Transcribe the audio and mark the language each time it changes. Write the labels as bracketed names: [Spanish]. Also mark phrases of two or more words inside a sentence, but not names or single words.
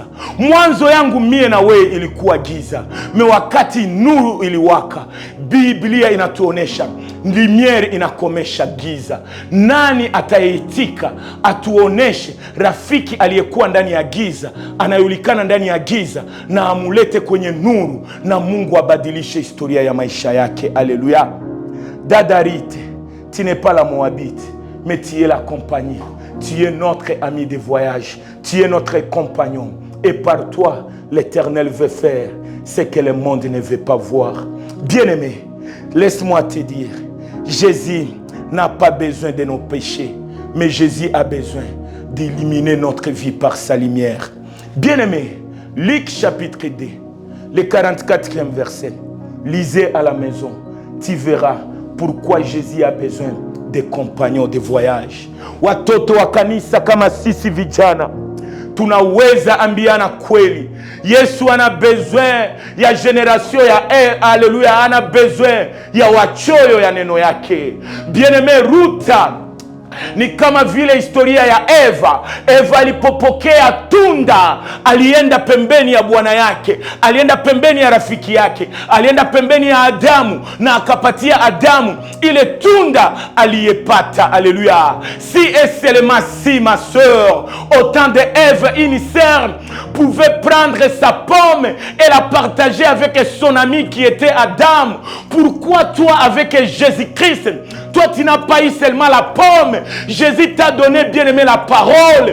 [Swahili] Mwanzo yangu mie na wewe ilikuwa giza. Wakati nuru iliwaka, Biblia inatuonesha lumiere inakomesha giza. Nani ataitika atuoneshe rafiki aliyekuwa ndani ya giza, anajulikana ndani ya giza, na amulete kwenye nuru, na Mungu abadilishe historia ya maisha yake. Haleluya. [French] Dada Rite, tu n'es pas la Moabite, mais tu es la compagnie. Tu es notre ami de voyage. Tu es notre compagnon. Et par toi, l'Éternel veut faire ce que le monde ne veut pas voir. Bien-aimé, laisse-moi te dire, Jésus n'a pas besoin de nos péchés, mais Jésus a besoin d'illuminer notre vie par sa lumière. Bien-aimé, Luc chapitre 2, le 44e verset. Lisez à la maison, tu verras pourquoi Jésus a besoin des compagnons de voyage. [Swahili] Watoto wa kanisa kama sisi vijana tunaweza ambiana kweli. Yesu ana besoin ya generation ya haleluya, ana besoin ya wachoyo ya neno yake. [French] Bien-aimé, [Swahili] Ruta ni kama vile historia ya Eva. Eva alipopokea tunda, alienda pembeni ya bwana yake, alienda pembeni ya rafiki yake, alienda pembeni ya Adamu na akapatia Adamu ile tunda aliyepata. [French] Alléluia. Si et seulement si, ma soeur, au temps de Ève, une sœur pouvait prendre sa pomme et la partager avec son ami qui était Adam, pourquoi toi avec Jésus-Christ, toi tu n'as pas eu seulement la pomme, Jésus t'a donné, bien-aimé, la parole.